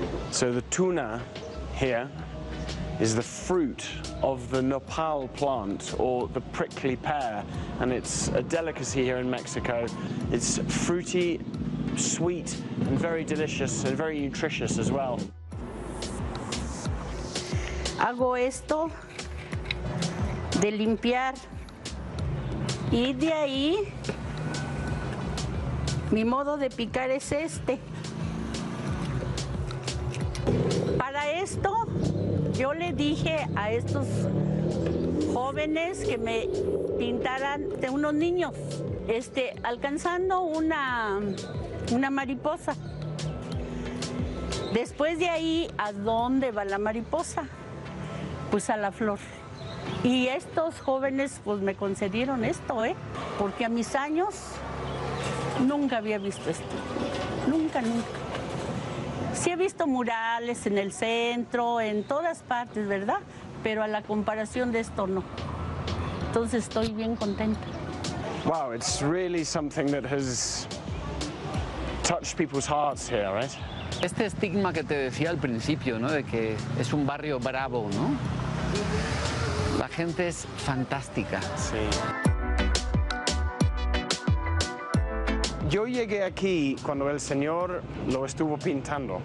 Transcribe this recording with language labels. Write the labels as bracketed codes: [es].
[en] So the tuna here is the fruit of the nopal plant or the prickly pear, and it's a delicacy here in Mexico. It's fruity, sweet, and very delicious and very nutritious as well. [es] Hago esto de limpiar y de ahí mi modo de picar es este. Para esto, yo le dije a estos jóvenes que me pintaran de unos niños, alcanzando una mariposa. Después de ahí, ¿a dónde va la mariposa? Pues a la flor. Y estos jóvenes pues me concedieron esto, porque a mis años nunca había visto esto, nunca, nunca. Sí he visto murales en el centro, en todas partes, ¿verdad? Pero a la comparación de esto, no. Entonces estoy bien contenta. [en] Wow, it's really something that has touched people's hearts here, right? [es] Este estigma que te decía al principio, ¿no? De que es un barrio bravo, ¿no? La gente es fantástica. Sí. Yo llegué aquí cuando el señor lo estuvo pintando.